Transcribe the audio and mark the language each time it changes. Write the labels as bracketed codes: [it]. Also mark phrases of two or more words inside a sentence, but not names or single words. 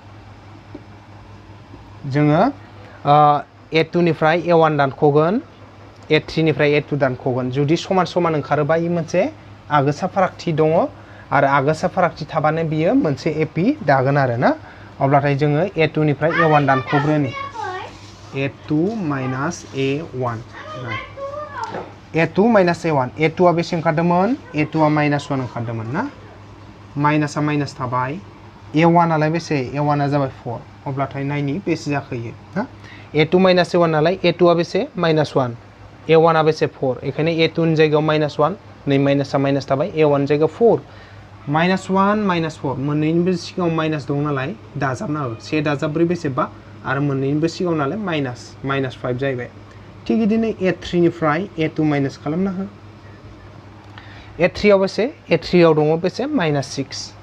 [brx] जोङो a2 निफ्राय a1 दानख'गोन a3 निफ्राय a2 दानख'गोन जुदि समान समान ओंखारोबा इ मोनसे आगोसा फारागथि दङ आरो आगोसा फारागथि थाबानो बियो मोनसे एपि दागोन आरो ना अब्लाथाय जोङो a2 निफ्राय a1 दानख'ग्रोनि a2 minus a1 a2 minus a1 a2 आ बेसे ओंखारदोंमोन a2 आ -1 ओंखारदोंमोन ना माइनास आ माइनास थाबाय a1 आलाय बेसे a1 आ जाबाय 4 अब्लाथाय नायनि बेसे जाखोयो ना a2 minus a1 नालाय a2 आ बेसे -1 a1 आ बेसे 4 बेखायनो a2 नि जायगायाव -1 नै माइनास आ माइनास थाबाय a1 जायगायाव 4 -1 -4 मोननैनिबो सिगाङाव माइनास दं नालाय दाजाबना हो 1 दाजाब 4 बेसे 5 आरो मोननैनिबो सिगाङाव नालाय -5 जाहैबाय थिग बिदिनो a3 निफ्राय a2 माइनास खालामना हो a3 आव बेसे a3 आव दङ बेसे -6